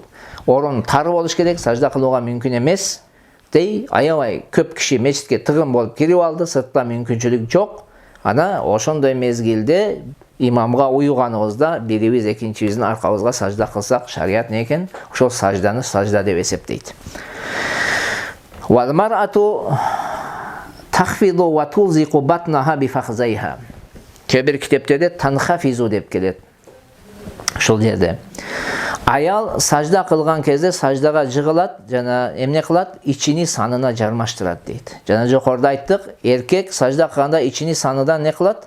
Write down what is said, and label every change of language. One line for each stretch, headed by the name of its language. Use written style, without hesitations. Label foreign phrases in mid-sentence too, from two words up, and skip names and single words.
Kyrgyz: Орун тар болуш керек, сажда кылууга мүмкүн эмес. Дей, аябай көп киши мечитке тыгын болуп кирип алды, сыртта мүмкүнчүлүк жок. Ана ошондой мезгилде имамга уюганыбызда бирибиз экинчибиздин аркабызга сажда кылсак, шарият не экен? Ошол сажданы сажда деп эсептейт.
Arabic: والمرأة تخفض وتلزق بطنها بفخذيها.
Kyrgyz: Кээ-бир китептерде танхафизу деп келет. Ошол жерде аял сажда кылган кезде саждага жыгылат жана эмне кылат? Ичини санына жармаштырат дейт. Жана жогоруда айттык, эркек сажда кылганда ичини саныдан не кылат?